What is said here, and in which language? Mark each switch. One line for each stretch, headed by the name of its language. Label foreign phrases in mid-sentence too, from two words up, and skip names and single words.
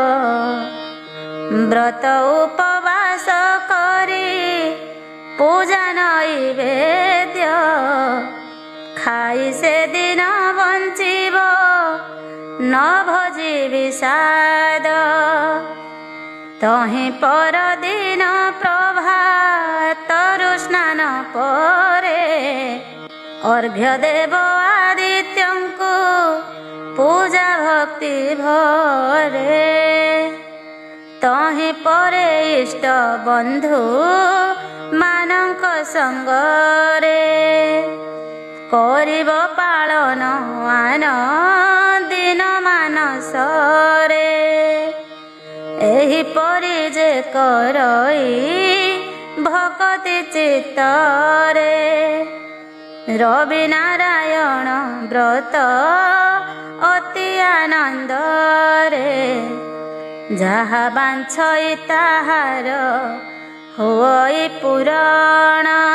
Odia: ବ୍ରତ ଉପବାସ କରି ପୂଜା ନୈବେଦ୍ୟ ଖାଇ ସେଦିନ ବଞ୍ଚିବ, ନ ଭୋଜି ବିଷାଦ। ତହିଁ ପରଦିନ ପ୍ରଭାତରୁ ସ୍ନାନ ପରେ ଅର୍ଘ୍ୟ ଦେବ ଆଦିତ୍ୟଙ୍କୁ, ପୂଜା ଭକ୍ତି ଭରେ ତହି ପରେ ଇଷ୍ଟ ବନ୍ଧୁ ମାନକ ସଙ୍ଗରେ କରିବ ପାଳନ ଆନ ଦିନ ମାନସରେ ଏହି ପରି ଯେ କରଇ ଭକ୍ତି ଚିତ୍ତରେ ରବି ନାରାୟଣ ବ୍ରତ ଅତି ଆନନ୍ଦରେ ଯାହା ବାଞ୍ଛଇ ତାହାର ହୋଇ ପୁରାଣ